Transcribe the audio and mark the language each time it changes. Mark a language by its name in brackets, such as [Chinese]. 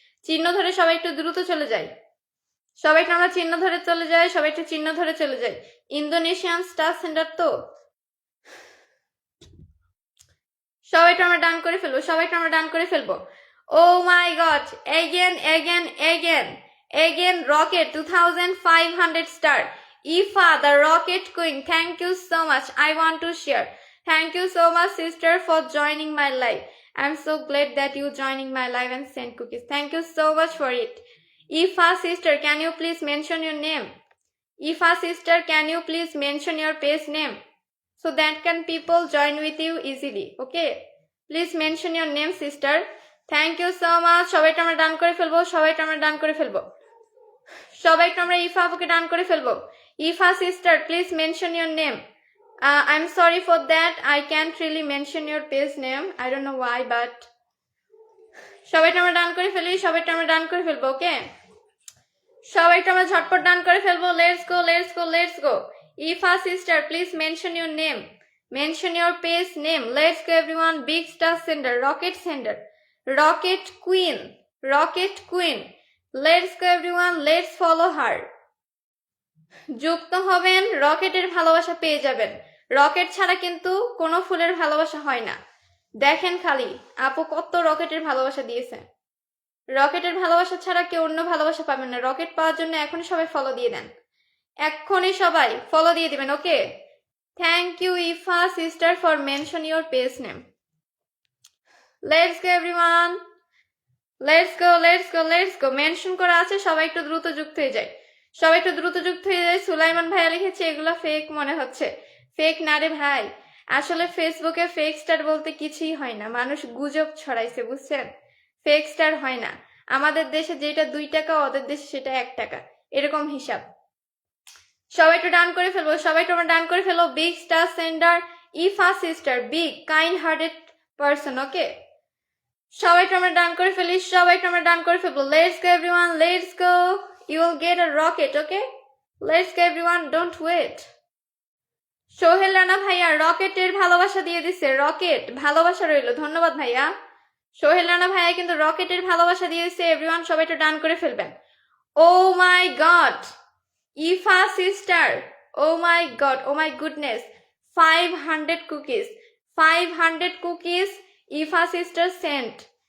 [Bangla] চিহ্ন ধরে সবাই একটু দ্রুত চলে যায়, সবাইকে আমরা চিহ্ন ধরে চলে যাই, সবাই একটু চিহ্ন ধরে চলে যাই। ইন্দোনেশিয়ান স্টার সেন্টার তো সবাইকে আমরা ডান করে ফেলবো, সবাইকে আমরা ডান করে ফেলবো। [English] Oh my God, again again again again rocket 2500 star. Ifa the rocket queen, thank you so much. I want to share. Thank you so much sister for joining my live. I'm so glad that you joining my live and send cookies. Thank you so much for it. Ifa sister, can you please mention your name? Ifa sister, can you please mention your page name so that can people join with you easily? Okay, please mention your name sister. Thank you so much. [Bangla] সবাইকে আমরা ডান করে ফেলবো, সবাইকে আমরা ডান করে ফেলবো, সবাইকে আমরা ইফা আপুকে ডান করে ফেলবো। [English] Ifa sister, please mention your name. I'm sorry for that, I can't really mention your page name, I don't know why, but [Bangla] সবাইকে আমরা ডান করে ফেলি, সবাইকে আমরা ডান করে ফেলবো। ওকে, সবাইকে আমরা ঝটপট ডান করে ফেলবো। [English] Let's go, let's go, let's go. Ifa sister, please mention your name, mention your page name. Let's go everyone. Big star sender, rocket sender, rocket queen, rocket queen. Let's go everyone, let's follow her. [Bangla] যুক্ত হবেন, রকেটের ভালোবাসা পেয়ে যাবেন। Rocket ছাড়া কিন্তু কোনো ফুলের ভালোবাসা হয় না। দেখেন খালি আপু কত রকেটের ভালোবাসা দিয়েছে। রকেটের ভালোবাসা ছাড়া কেউ অন্য ভালোবাসা পাবেন না। রকেট পাওয়ার জন্য এখনই সবাই ফলো দিয়ে দেন, এখনই সবাই ফলো দিয়ে দিবেন। [English] Okay, thank you Ifa sister for mention your page name. Let's go everyone, let's go, let's go, let's go. [Bangla] Mention করা আছে, সবাই একটু দ্রুত যুক্ত হয়ে যায়, সবাই একটু দ্রুত যুক্ত হয়ে যায়। সুলাইমান ভাইয়া লিখেছে এগুলো ফেক মনে হচ্ছে। ফেক না রে ভাই, আসলে ফেসবুকে ফেক স্টার বলতে কিছুই হয় না, মানুষ গুজব ছড়াইছে বুঝছেন। ফেক স্টার হয় না, আমাদের দেশে যেটা 2 টাকা ওদের দেশে সেটা 1 টাকা, এরকম হিসাব। সবাই একটু ডান করে ফেলবো, সবাই একটু আমরা ডান করে ফেলবো। [English] big star sender, [Bangla] Ifa sister, [English] Big kind hearted person. [Bangla] ওকে, সবাই একটু আমরা ডান করে ফেলি, সবাই একটু আমরা ডান করে ফেলবো। [English] Let's go everyone, let's go. You will get a rocket, okay? Let's go everyone, don't wait. [Bangla] Sohel Rana ভাইয়া রকেটের ভালোবাসা দিয়ে দিছে, রকেট ভালোবাসা রইল, ধন্যবাদ ভাইয়া। সোহেল রানা ভাইয়া কিন্তু রকেটের ভালোবাসা দিয়ে দিছে। এভরিওয়ান সবাই একটু ডান করে ফেলবেন। [English] Oh my god, Ifa sister, oh my god, oh my goodness, 500 cookies, 500 cookies Ifa sister sent.